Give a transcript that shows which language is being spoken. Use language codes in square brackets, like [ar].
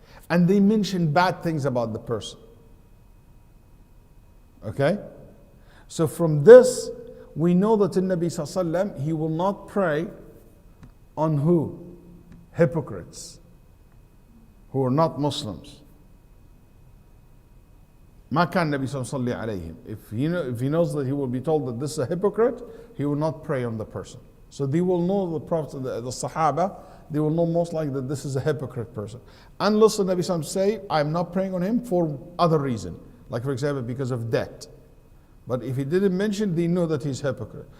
[en] And they mentioned bad things about the person. Okay? So from this, we know that in Nabi ﷺ, he will not pray on who? Hypocrites, who are not Muslims. [ar] ما كان النبي صلى الله عليه وسلم عليهم. [en] If he knows that he will be told that this is a hypocrite, he will not pray on the person. So they will know, the Prophet, the Sahaba, they will know most likely that this is a hypocrite person. Unless the Nabi sallallahu alaihi wasallam say, I'm not praying on him for other reason. Like for example, because of debt. But if he didn't mention, they know that he's hypocrite.